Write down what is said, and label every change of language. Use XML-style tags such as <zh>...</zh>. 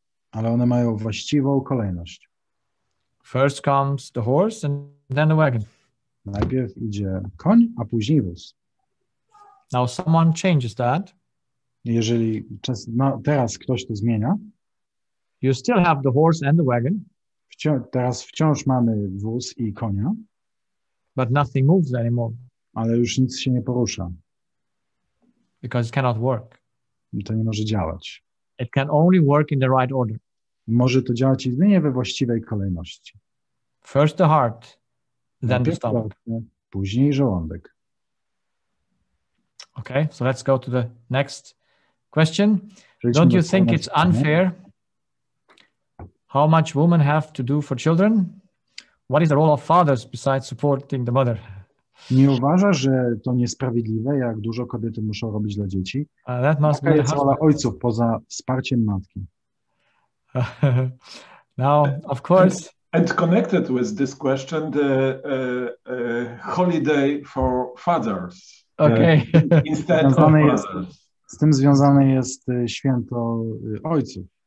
<pl>Ale one mają właściwą kolejność.</pl> <en>First comes the horse and then the wagon.</en> <pl>Najpierw idzie koń, a później wóz.</pl> <en>Now someone changes that.</en> <pl>Jeżeli teraz ktoś to zmienia,</pl> <en>you still have the horse and the wagon.</en> <pl>Teraz wciąż mamy wóz i konia.</pl> <en>But nothing moves anymore.</en> <pl>Ale już nic się nie porusza.</pl> <en>Because it cannot work.</en> <pl>I to nie może działać.</pl> <en>It can only work in the right order.</en> <pl>Może to działać jedynie we właściwej kolejności.</pl> <en>First the heart, then the stomach.</en> <pl>Później żołądek.</pl> <en>Okay, so let's go to the next question. Don't you think it's unfair how much women have to do for children? What is the role of fathers besides supporting the mother?</en> <pl>Nie uważa, że to niesprawiedliwe, jak dużo kobiety muszą robić dla dzieci?</pl> <en>That must</en> <pl>Jaka</pl> <en>be</en> <pl>jest rola ojców poza wsparciem matki?</pl> <en>Now, of course. And connected with this question, the holiday for fathers. Okay. Instead of mothers.</en> <pl>Z tym związane jest święto ojców.</pl>